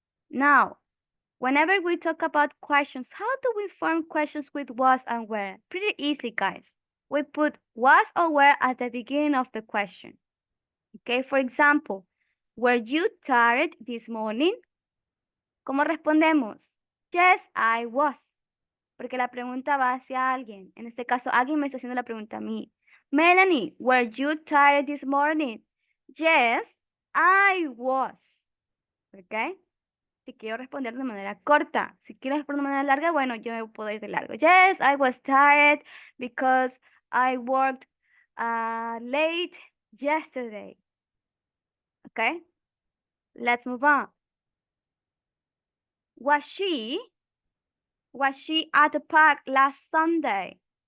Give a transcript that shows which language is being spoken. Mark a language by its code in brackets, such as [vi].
[en] Now, whenever we talk about questions, how do we form questions with was and were? Pretty easy, guys. We put was or were at the beginning of the question. Okay, for example, were you tired this morning? [es] ¿Cómo respondemos? [en] Yes, I was. [es] Porque la pregunta va hacia alguien. En este caso, alguien me está haciendo la pregunta a mí. [en] Melanie, were you tired this morning? Yes, I was. ¿Ok? [es] Si quiero responder de manera corta. Si quiero responder de manera larga, bueno, yo me puedo ir de largo. [en] Yes, I was tired because I worked late yesterday. Okay? Let's move on. Was she at the park last Sunday?